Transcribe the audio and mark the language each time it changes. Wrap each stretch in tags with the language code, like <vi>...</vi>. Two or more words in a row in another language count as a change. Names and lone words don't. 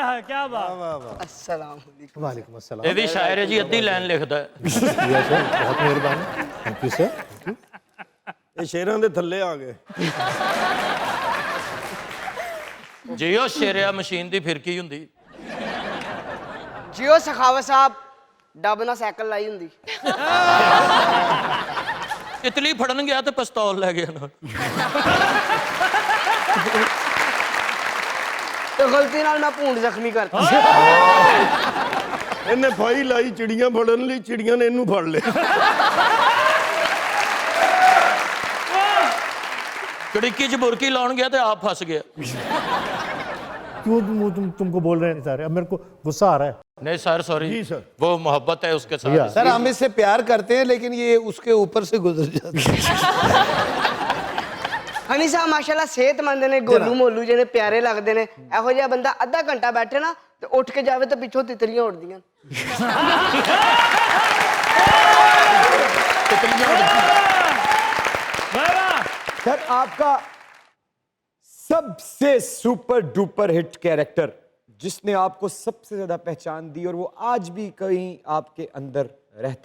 <hi>क्या बात।</hi> <ar>السلام عليكم. وعليكم السلام.</ar> <hi>ये भी शायर है जी, अद्धी लाइन लिखता है। शुक्रिया सर, बहुत मेहरबानी,</hi> <en>Thank you sir, thank you.</en> <pa>ਇਹ ਸ਼ੇਰਾਂ ਦੇ ਥੱਲੇ ਆ ਗਏ। ਜੀਓ ਸ਼ੇਰਿਆ ਮਸ਼ੀਨ ਦੀ ਫਿਰ ਕੀ ਹੁੰਦੀ। ਜੀਓ ਸਖਾਵਤ ਸਾਹਬ ਡਬ ਨਾ ਸਾਈਕਲ ਲਾਈ ਹੁੰਦੀ। ਤਿਤਲੀ ਫੜਨ ਗਿਆ ਤੋ ਪਿਸਤੌਲ ਲੈ ਗਿਆ ਨਾ। ਤੋ ਗਲਤੀ ਨਾਲ ਮੈਂ ਭੂੰਡ ਜ਼ਖਮੀ ਕਰਤੀ। ਇਹਨੇ ਫਾਈ ਲਾਈ ਚਿੜੀਆਂ ਫੜਨ ਲਈ, ਚਿੜੀਆਂ ਨੇ ਇਹਨੂੰ ਫੜ ਲਿਆ। ਕੜਿੱਕੀ ਚ ਬੁਰਕੀ ਲਾਉਣ ਗਿਆ ਤੋ ਆਪ ਫਸ ਗਿਆ।</pa> <hi>क्यों तुमको बोल रहे हैं सर? अब मेरे को गुस्सा आ रहा है। नहीं सर सॉरी जी सर। वो मोहब्बत है उसके साथ। सर हम इससे प्यार करते हैं लेकिन ये उसके ऊपर से गुजर जाता है।</hi> <pa>ਹਨੀ ਸਾਹਬ ਮਾਸ਼ਾਅੱਲ੍ਹਾ ਸਿਹਤਮੰਦ ਨੇ, ਗੋਲੂ ਮੋਲੂ ਜਿਹਨੇ</pa> <hi>प्यारे लगते हैं।</hi> <pa>ਏਹੋ ਜਿਹਾ ਬੰਦਾ ਅੱਧਾ ਘੰਟਾ ਬੈਠੇ ਨਾ ਤੋ ਉੱਠ ਕੇ ਜਾਵੇ ਤੋ ਪਿੱਛੋਂ ਤਿਤਲੀਆਂ ਉੜਦੀਆਂ।</pa> <hi>सर आपका सबसे</hi> <en>super duper hit</en> <hi>कैरेक्टर जिसने आपको सबसे ज्यादा पहचान दी और वो आज भी कहीं आपके अंदर रहता है।</hi>